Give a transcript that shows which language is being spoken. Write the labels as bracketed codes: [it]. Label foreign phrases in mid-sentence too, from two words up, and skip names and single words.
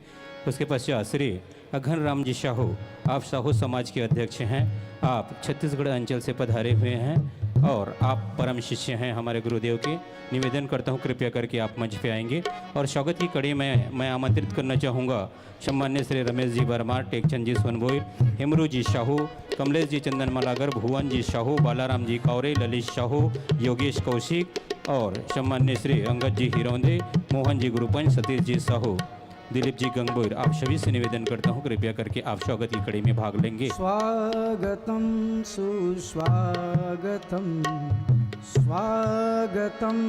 [hi] उसके पश्चात श्री अघन राम जी साहू, आप साहू समाज के अध्यक्ष हैं, आप छत्तीसगढ़ अंचल से पधारे हुए हैं और आप परम शिष्य हैं हमारे गुरुदेव के। निवेदन करता हूं कृपया करके आप मंच पे आएंगे। और स्वागत की कड़ी में मैं आमंत्रित करना चाहूँगा सम्मान्य श्री रमेश जी वर्मा, टेकचंद जी सोनभोई, हेमरू जी साहू, कमलेश जी चंदन मलागर, भुवन जी साहू, बालाराम जी कौरे, ललित साहू, योगेश कौशिक और सम्मान्य श्री अंगद जी हिरौंदे, मोहन जी गुरुपंच, सतीश जी साहू, दिलीप जी गंगोर, आप सभी से निवेदन करता हूँ कृपया करके आप स्वागत की कड़ी में भाग लेंगे। स्वागतम सुस्वागतम स्वागतम।